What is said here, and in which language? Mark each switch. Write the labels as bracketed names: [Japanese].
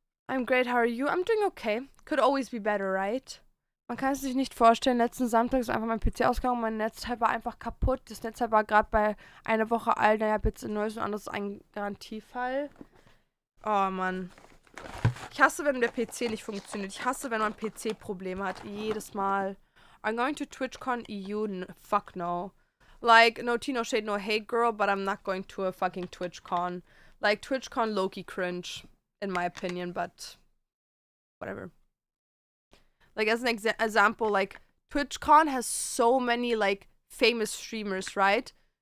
[English] I'm great, how are you? I'm doing okay. Could always be better, right? [German] Man kann es sich nicht vorstellen. Letzten Samstag ist einfach mein PC ausgegangen. Mein Netzteil war einfach kaputt. Das Netzteil war gerade bei einer Woche alt. Naja, bitte ein neues und anderes ein Garantiefall. Oh, Mann. Ich hasse, wenn der PC nicht funktioniert. Ich hasse, wenn man PC-Probleme hat. Jedes Mal. [English] I'm going to TwitchCon EU. Fuck no. Like, no tea, no shade, no hate, girl, but I'm not going to a fucking TwitchCon. Like, TwitchCon low-key cringe, in my opinion, but whatever. Like, as an example, like, TwitchCon has so many, like, famous streamers, right?